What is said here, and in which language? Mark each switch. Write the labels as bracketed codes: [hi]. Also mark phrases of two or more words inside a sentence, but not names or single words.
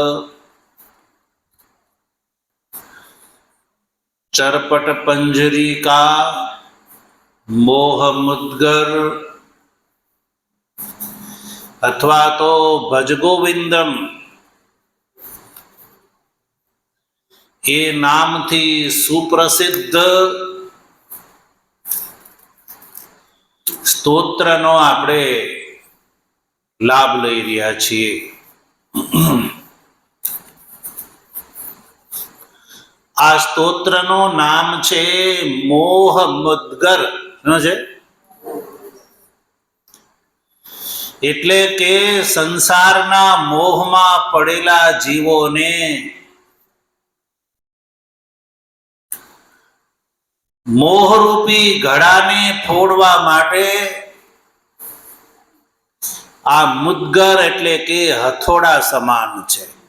[gu] ચરપટ પંજરી કા મોહ મુદ્ગર અથવા તો ભજગોવિંદમ એ નામથી સુપ્રસિદ્ધ સ્તોત્રનો આપણે લાભ લઈ રહ્યા છીએ। આ સ્તોત્રનો નામ છે મોહ મુદ્ગર। શું છે? એટલે કે સંસારના મોહમાં પડેલા જીવોને મોહરૂપી ઘડાને ફોડવા માટે આ મુદ્ગર એટલે કે હથોડા સમાન છે।